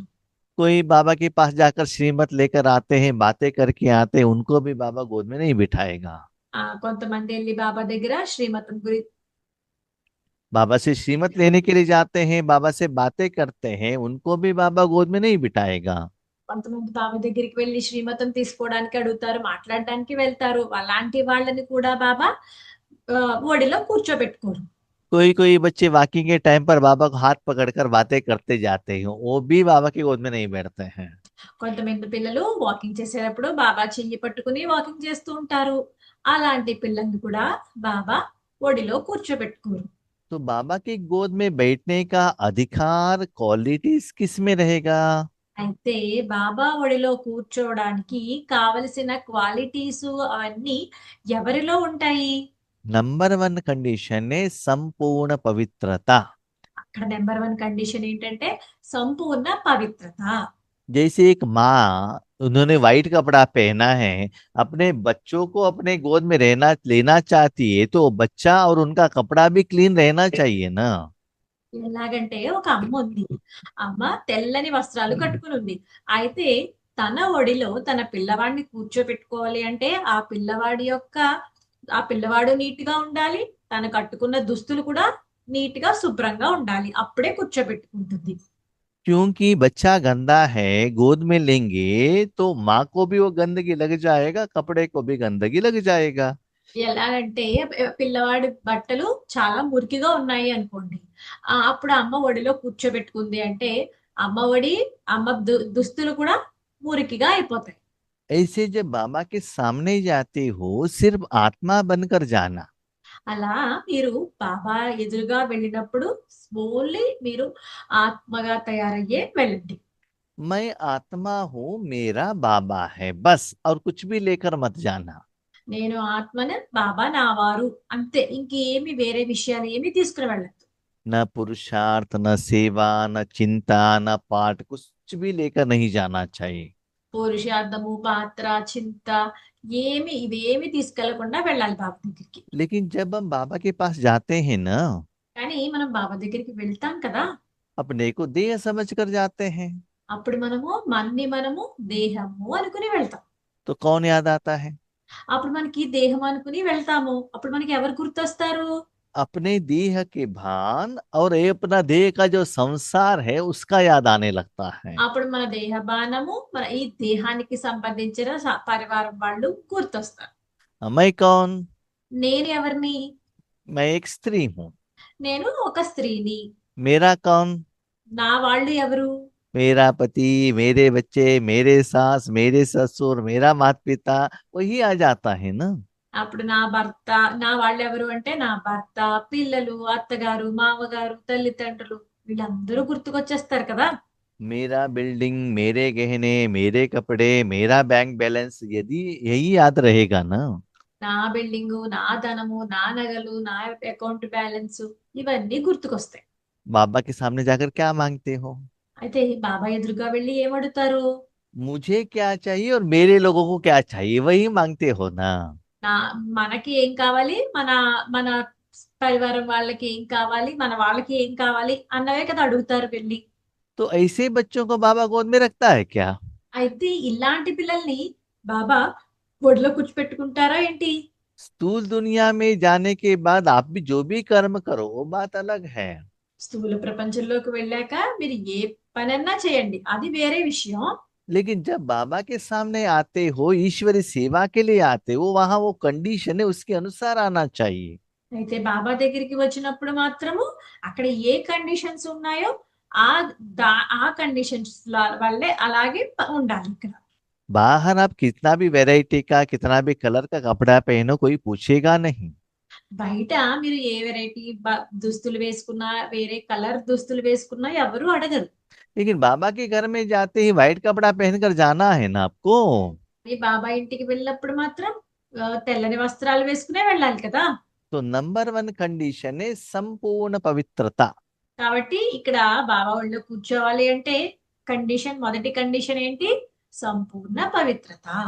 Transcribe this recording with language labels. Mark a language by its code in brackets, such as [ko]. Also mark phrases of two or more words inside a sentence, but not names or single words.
[hi] कोई बाबा के पास जाकर श्रीमत लेकर आते हैं, बातें करके आते हैं, उनको भी बाबा गोद में नहीं बिठाएगा। [te] కొంతమంది వెళ్ళి బాబా దగ్గర శ్రీమతం గురించి, [hi] बाबा से श्रीमत लेने के लिए जाते हैं, बाबा से बातें करते हैं, उनको भी बाबा गोद में नहीं बिठाएगा। [te] కొంతమంది బాబా దగ్గరికి వెళ్ళి శ్రీమతం తీసుకోవడానికి అడుగుతారు, మాట్లాడడానికి వెళ్తారు। అలాంటి వాళ్ళని కూడా బాబా ఒడిలో కూర్చోబెట్టుకోరు। [hi] कोई कोई बच्चे वॉकिंग के टाइम पर बाबा को हाथ पकड़कर बातें करते जाते हैं, वो भी बाबा की गोद में नहीं बैठते हैं। [te] కొంతమంది పిల్లలు వాకింగ్ చేసేటప్పుడు బాబా చెయ్యి పట్టుకుని వాకింగ్ చేస్తూ ఉంటారు। అలాంటి పిల్లల్ని కూడా బాబా ఒడిలో కూర్చోబెట్టుకోరు। [hi] तो बाबा की गोद में बैठने का अधिकार क्वालिटीज किस में रहेगा? [te] అయితే బాబా ఒడిలో కూర్చోవడానికి కావలసిన క్వాలిటీస్ అవన్నీ ఎవరిలో ఉంటాయి? [en] number one condition [hi] है संपूर्ण पवित्रता। [te] అక్కడ [en] number one condition [te] ఏంటంటే సంపూర్ణ పవిత్రత. [hi] जैसे एक माँ, उन्होंने व्हाइट कपड़ा पहना है, अपने बच्चों को अपने गोद में रहना लेना चाहती है, तो बच्चा और उनका कपड़ा भी क्लीन रहना चाहिए ना। [te] ఎలాగంటే ఒక అమ్మ ఉంది. అమ్మ తెల్లని వస్త్రాలు కట్టుకుని ఉంది. అయితే తన ఒడిలో తన పిల్లవాడిని కూర్చోబెట్టుకోవాలి అంటే ఆ పిల్లవాడు నీట్ గా ఉండాలి. తను కట్టుకున్న దుస్తులు కూడా నీట్ గా శుభ్రంగా ఉండాలి. అప్పుడే కూర్చోబెట్టుకుంటుంది. [hi] क्योंकि बच्चा गंदा है, गोद में लेंगे तो माँ को भी वो गंदगी लग जाएगा, कपड़े को भी गंदगी लग जाएगा। [te] ఎలాగంటే పిల్లవాడి బట్టలు చాలా మురికిగా ఉన్నాయి అనుకోండి. అప్పుడు అమ్మ ఒడిలో కూర్చోబెట్టుకుంది అంటే అమ్మ ఒడి, అమ్మ దుస్తులు కూడా మురికిగా అయిపోతాయి. [hi] ऐसे जब बाबा के सामने जाते हो, सिर्फ आत्मा बनकर जाना। [te] అలా మీరు బాబా ఎదురుగా వెళ్ళినప్పుడు ఓన్లీ మీరు ఆత్మగా తయారయ్యే వెళ్ళండి. [hi] मैं आत्मा हूँ, मेरा बाबा है, बस, और कुछ भी लेकर मत जाना। [te] నేను ఆత్మను, బాబా నా వారు, అంతే. ఇంకేమి వేరే విషయాలు ఏమి తీసుకుని వెళ్ళద్దు. [hi] न पुरुषार्थ, न सेवा, न चिंता, न पाठ, कुछ भी लेकर नहीं जाना चाहिए। [te] పురుషార్థము, పాత్ర, చింత ఇవేమి తీసుకెళ్లకుండా వెళ్ళాలి బాబా దగ్గరికి. [hi] लेकिन जब हम बाबा के पास जाते हैं ना, [te] కానీ మనం బాబా దగ్గరికి వెళ్తాం కదా, [hi] अपने को देह समझ कर जाते हैं, [te] అప్పుడు మనము దేహము అనుకుని వెళ్తాం. [hi] तो कौन याद आता है? [te] అప్పుడు మనకి దేహం అనుకుని వెళ్తాము. అప్పుడు మనకి ఎవరు గుర్తొస్తారు? [hi] अपने देह के भान और ये अपना देह का जो संसार है उसका याद आने लगता है। [te] అప్పుడు మన దేహ బాణము, మన ఈ దేహానికి సంబంధించిన పరివారం వాళ్ళు గుర్తొస్తారు. [hi] मैं कौन? [te] నేను ఎవరిని? [hi] मैं एक स्त्री हूँ। [te] నేను ఒక స్త్రీని. [hi] मेरा कौन? [te] నా వాళ్ళు ఎవరు? [hi] मेरा पति, मेरे बच्चे, मेरे सास, मेरे ससुर, मेरा माता पिता, वही आ जाता है ना। [te] అప్పుడు నా భర్త. నా వాళ్ళు ఎవరు అంటే నా భర్త, పిల్లలు, అత్తగారు, మామగారు, తల్లిదండ్రులు, వీళ్ళందరూ గుర్తుకొచ్చేస్తారు కదా. [hi] मेरा बिल्डिंग, मेरे गहने, मेरे कपड़े, मेरा [en] bank balance, [hi] यदि यही याद रहेगा ना, [te] నా బిల్డింగు, నా ధనము, నా నగలు, నా [en] account balance, [te] ఇవన్నీ గుర్తుకొస్తాయి. [hi] बाबा के सामने जाकर क्या मांगते हो? [te] అయితే బాబా ఎదురుగా వెళ్ళి ఏమడుగుతారు? [hi] मुझे क्या चाहिए और मेरे लोगों को क्या चाहिए, वही मांगते हो ना। [te] నా మనకి ఏం కావాలి, మన మన పరివారం వాళ్ళకి ఏం కావాలి, మన వాళ్ళకి ఏం కావాలి అన్నవే కదా అడుగుతారు వెళ్ళి. [hi] तो ऐसे बच्चों को बाबा गोद में रखता है क्या? [te] అయితే ఇలాంటి పిల్లల్ని బాబా ఒడిలో కూర్చోపెట్టుకుంటారా ఏంటి? [hi] स्थूल दुनिया में जाने के बाद आप भी जो भी कर्म करो वो बात अलग है। [te] స్థూల ప్రపంచంలోకి వెళ్ళాక మీరు ఏ పనన్నా చేయండి, అది వేరే విషయం. [hi] लेकिन जब बाबा के सामने आते हो, ईश्वरी सेवा के लिए आते हो, वहां वो कंडीशन है, उसके अनुसार आना चाहिए। [te] అయితే బాబా దగ్గరికి వచ్చినప్పుడు మాత్రము అక్కడ ఏ కండిషన్స్ ఉన్నాయో ఆ ఆ కండిషన్స్ వల్లే అలాగే ఉండాలి ఇక్కడ. [hi] बाहर आप कितना भी वैरायटी का, कितना भी कलर का कपड़ा पहनो, कोई पूछेगा नहीं। [te] బయట మీరు ఏ వెరైటీ దుస్తులు వేసుకున్నా, వేరే కలర్ దుస్తులు వేసుకున్నా ఎవరు అడగరు. [hi] लेकिन बाबा के घर में जाते ही व्हाइट कपड़ा पहनकर जाना है ना आपको। [te] ఈ బాబా ఇంటికి వెళ్ళినప్పుడు మాత్రం తెల్లని వస్త్రాలు వేసుకునే వెళ్ళాలి కదా. [hi] तो [en] number one condition [hi] है संपूर्ण पवित्रता। [te] కాబట్టి ఇక్కడ బాబా ఒళ్ళో కూర్చోవాలి అంటే మొదటి కండిషన్ ఏంటి? సంపూర్ణ పవిత్రత.